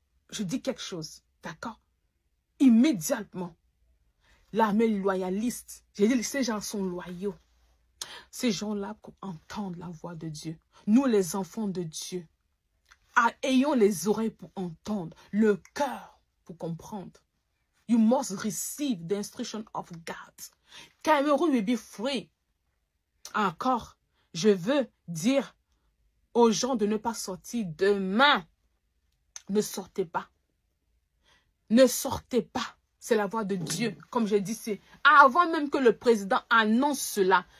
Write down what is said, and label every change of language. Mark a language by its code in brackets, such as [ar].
[fr] Je dis quelque chose. D'accord? Immédiatement. L'armée loyaliste. J'ai dit ces gens sont loyaux. Ces gens-là entendent la voix de Dieu. Nous, les enfants de Dieu, ayons les oreilles pour entendre, le cœur pour comprendre. [en] You must receive the instruction of God. Cameroon will be free. [fr] Encore, je veux dire aux gens de ne pas sortir demain. Ne sortez pas. Ne sortez pas. C'est la voix de Dieu. Comme j'ai dit, c'est avant même que le président annonce cela.